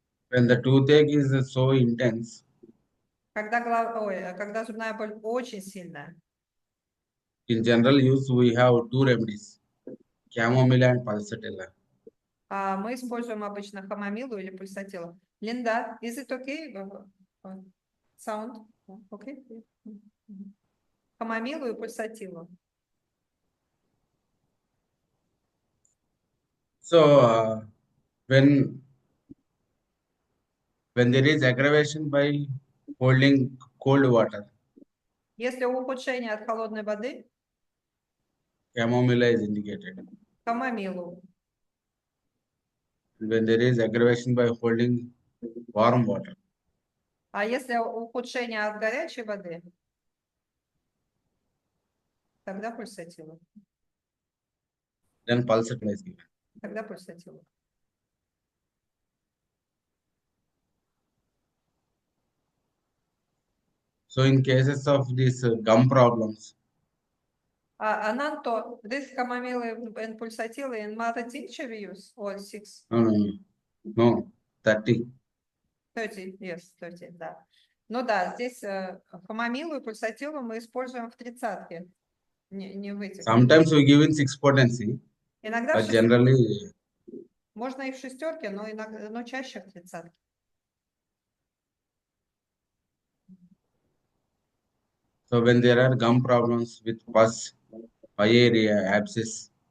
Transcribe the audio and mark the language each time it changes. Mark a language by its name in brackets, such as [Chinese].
[English] When the toothache is so intense. [Russian] Когда зубная боль очень сильная. [English] In general use, we have two remedies, chamomile and pulsatilla. [Russian] Мы используем обычно хамомилу или пульсатилу. [English] Linda, is it okay? Sound? Okay? [Russian] Хамомилу и пульсатилу. [English] So when there is aggravation by holding cold water. [Russian] Если ухудшение от холодной воды, [English] chamomile is indicated. [Russian] Хамомилу. [English] When there is aggravation by holding warm water. [Russian] А если ухудшение от горячей воды? Тогда пульсатилу. [English] Then pulsatile is given. [Russian] Тогда пульсатилу. [English] So in cases of these gum problems, Ananto, this chamomile and pulsatile in mother tincture use or 6? no, 30. 30, yes, 30, да. [Russian] Ну да, здесь хамомилу и пульсатилу мы используем в тридцатке, не в этих. [English] Sometimes we give in 6 potency, [Russian] Иногда в [English] but [Russian] шестерке. [English] generally, [Russian] Можно и в шестерке, но чаще в тридцатке. [English] so when there are gum problems with pus, area, abscess,